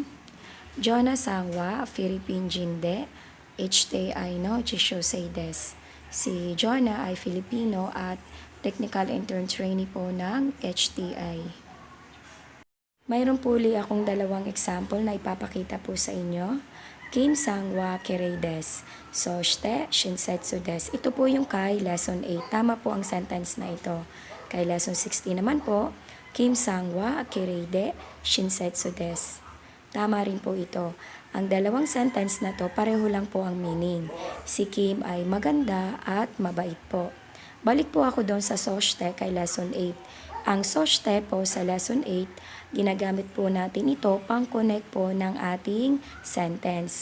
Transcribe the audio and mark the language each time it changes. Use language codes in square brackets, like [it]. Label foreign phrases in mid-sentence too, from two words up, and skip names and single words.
[ja] ジョナさんはフィリピンでHTIの実習生です. [tl] Si Jonah ay Filipino at [en] technical intern trainee [tl] po ng HTI. Mayroon po uli akong dalawang example na ipapakita po sa inyo. [ja] キムさんはきれいです。そして、しんせつです. [tl] Ito po yung kay lesson 8. Tama po ang sentence na ito. Kay lesson 16 naman po, [ja] キムさんはきれいでしんせつです. [tl] Tama rin po ito. Ang dalawang sentence na to, pareho lang po ang meaning. Si Kim ay maganda at mabait po. Balik po ako doon sa SOSHTE kay Lesson 8. Ang SOSHTE po sa Lesson 8, ginagamit po natin ito pang-connect po ng ating sentence.